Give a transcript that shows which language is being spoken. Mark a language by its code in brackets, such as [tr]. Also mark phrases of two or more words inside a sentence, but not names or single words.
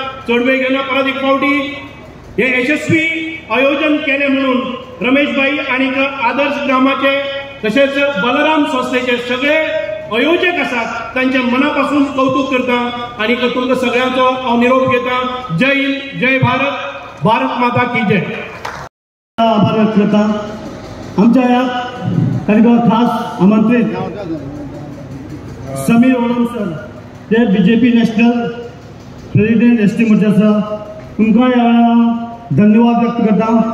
[kok] चडवे घेवन परत एक फावटी हे यशस्वी आयोजन केलें म्हणून रमेश भाई आणीक आदर्श ग्रामाचे तशेंच बलराम संस्थेचे सगळे आयोजक आसात तांचे मनापासून कौतुक करता आणि तुमकां सगळ्यांचो हांव निरोप घेता. [hi] जय हिंद, जय भारत, भारत माता की जय. [kok] आभार व्यक्त करता. आमच्या ह्या कार्यक्रमात खास आमंत्रित समीर ओळम सर जे BJP [en] national president [kok] ST मोर्चा आसा, तुमकां ह्या धन्यवाद व्यक्त करता.